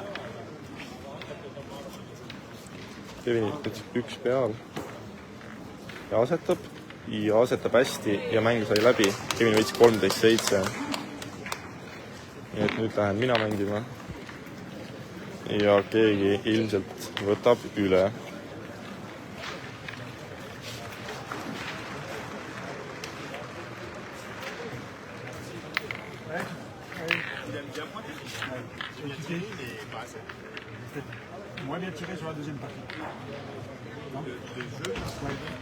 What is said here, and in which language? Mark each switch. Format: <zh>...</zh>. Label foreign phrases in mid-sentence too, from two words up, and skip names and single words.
<et>Kevin nüüd üks peal ja asetab hästi ja mäng sai läbi. Kevin võitis 13-7. Nii et nüüd lähen mina mängima ja keegi ilmselt võtab üle.</et> <fr>Moins bien tiré sur la deuxième partie. Non, le jeu, ouais.</fr>